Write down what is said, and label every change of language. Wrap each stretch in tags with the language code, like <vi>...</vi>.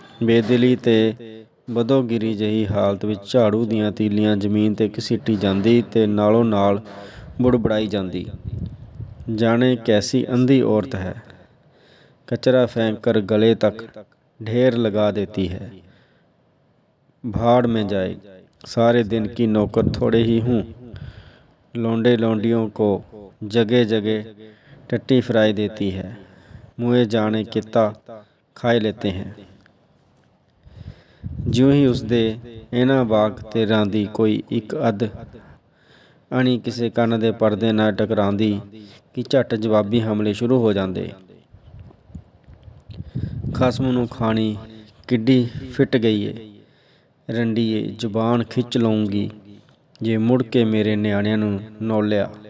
<pa>ਬੇਦਿਲੀ ਤੇ ਬਦੋਗਿਰੀ ਜਿਹੀ ਹਾਲਤ ਵਿੱਚ ਝਾੜੂ ਦੀਆਂ ਤੀਲੀਆਂ ਜ਼ਮੀਨ 'ਤੇ ਘਸੀਟੀ ਜਾਂਦੀ ਅਤੇ ਨਾਲੋਂ ਨਾਲ ਬੁੜਬੁੜਾਈ ਜਾਂਦੀ,</pa> <hi>ਜਾਣੇ ਕੈਸੀ ਅੰਧੀ ਔਰਤ ਹੈ, कचरा फेंक कर गले तक ढेर लगा देती है। भाड़ में जाए, सारे दिन की नौकर थोड़े ही हूँ। लौंडे लौंडियों को जगह जगह टट्टी फराई देती है, मुँहे जाने कितना खाए लेते हैं।</hi> <pa>ਜਿਉਂ ਹੀ ਉਸਦੇ ਇਹਨਾਂ ਵਾਕ ਤੇ ਰਾਂਦੀ ਕੋਈ ਇੱਕ ਅੱਧ ਅਣੀ ਕਿਸੇ ਕੰਨ ਦੇ ਪਰਦੇ ਨਾਲ ਟਕਰਾਉਂਦੀ ਕਿ ਝੱਟ ਜਵਾਬੀ ਹਮਲੇ ਸ਼ੁਰੂ ਹੋ ਜਾਂਦੇ। ਖਸਮ ਨੂੰ ਖਾਣੀ ਕਿੱਡੀ ਫਿੱਟ ਗਈ ਏ, ਰੰਡੀਏ ਜ਼ੁਬਾਨ ਖਿੱਚ ਲਊਂਗੀ ਜੇ ਮੁੜ ਕੇ ਮੇਰੇ ਨਿਆਣਿਆਂ ਨੂੰ ਨੌਲਿਆ।</pa>